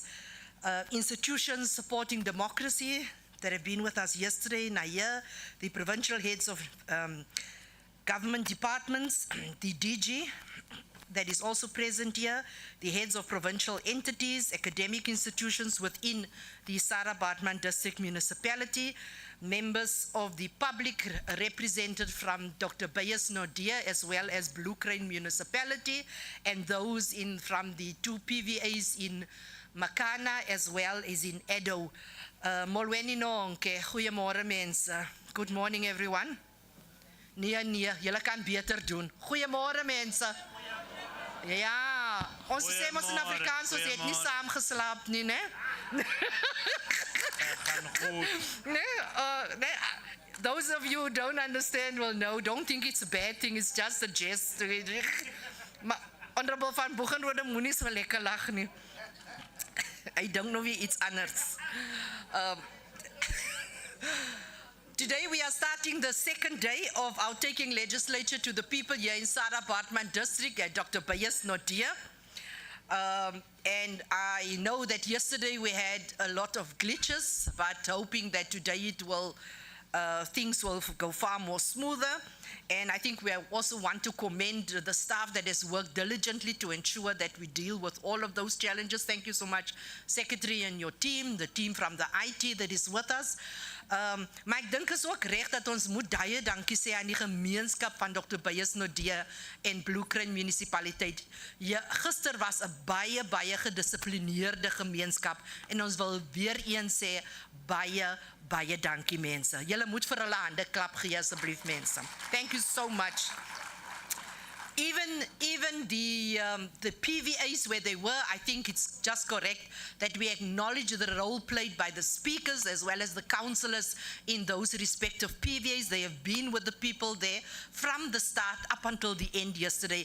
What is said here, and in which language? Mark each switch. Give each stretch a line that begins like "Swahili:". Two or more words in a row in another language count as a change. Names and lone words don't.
English: institutions supporting democracy that have been with us yesterday, Naya, the provincial heads of government departments, the DG that is also present here, the heads of provincial entities, academic institutions within the Sarah Baartman district municipality, members of the public represented from Dr. Bayes Nordia as well as Blue Crane municipality, and those from the two PVAs in Makana as well as in Edo.
Xhosa: Molweni nonke,
Afrikaans: goeiemôre mense.
English: Good morning everyone.
Afrikaans: Nee, julle kan beter doen. Goeiemôre mense. Ja, ons sê mos in Afrikaans, ons het nie saam geslaap nie, né?
English: Those of you who don't understand will know, don't think it's a bad thing, it's just a jest.
Afrikaans: Maar Honorable van Boegenrode moenie so lekker lag nie.
English: I don't know
Afrikaans: wie iets anders.
English: Today we are starting the second day of our taking legislature to the people here in Sarah Baartman district at Dr. Bayes Nordia. And I know that yesterday we had a lot of glitches, but hoping that today things will go far more smoother. And I think we also want to commend the staff that has worked diligently to ensure that we deal with all of those challenges. Thank you so much, Secretary and your team, the team from the IT that is with us.
Afrikaans: Maar ek dink is ook reg dat ons moet baie dankie sê aan die gemeenskap van Dr. Bayes Nordia en Blue Crane munisipaliteit. Gister was 'n baie gedissiplineerde gemeenskap en ons wil weer eens sê baie dankie mense. Julle moet vir hulle hande klap gee asseblief mense.
English: Thank you so much. Even the PVAs where they were, I think it's just correct that we acknowledge the role played by the speakers as well as the councillors in those respective PVAs. They have been with the people there from the start up until the end yesterday.